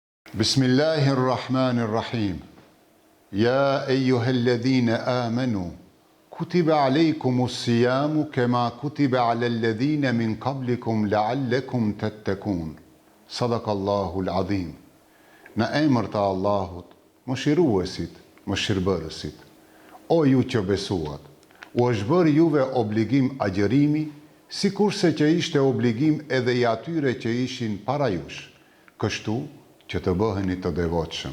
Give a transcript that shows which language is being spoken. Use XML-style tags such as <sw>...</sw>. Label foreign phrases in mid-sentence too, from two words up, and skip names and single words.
<ar>بسم الله الرحمن الرحيم. يا أيها الذين آمنوا كتب عليكم الصيام كما كتب على الذين من قبلكم لعلكم تتقون. صدق الله العظيم.</ar> <sq>Në emër të Allahut, mëshiruesit, mëshirbërësit. O ju që besuat, u është bërë juve obligim agjërimi, sikurse që ishte obligim edhe i atyre që ishin para jush, kështu që të bëheni të devotshëm.</sq>